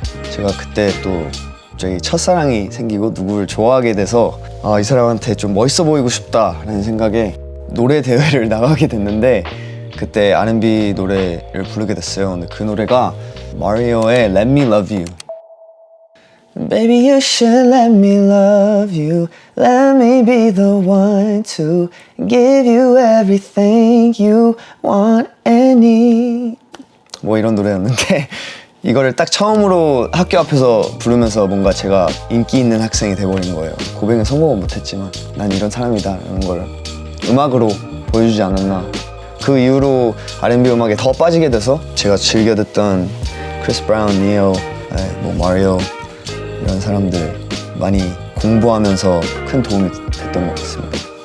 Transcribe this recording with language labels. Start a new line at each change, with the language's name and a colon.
Korean: 제가 그때 또 갑자기 첫사랑이 생기고 누구를 좋아하게 돼서 이 사람한테 좀 멋있어 보이고 싶다라는 생각에 노래 대회를 나가게 됐는데 그때 R&B 노래를 부르게 됐어요. 근데 그 노래가 마리오의 Let Me Love You.
English: Baby you should let me love you. Let me be the one to give you everything you want and need.
Korean: 뭐 이런 노래였는데 이거를 딱 처음으로 학교 앞에서 부르면서 뭔가 제가 인기 있는 학생이 돼버린 거예요. 고백에 성공은 못했지만 난 이런 사람이다 이런 걸 음악으로 보여주지 않았나. 그 이후로 R&B 음악에 더 빠지게 돼서 제가 즐겨 듣던 크리스 브라운, 니오, 뭐 마리오 이런 사람들 많이 공부하면서 큰 도움이 됐던 것 같습니다.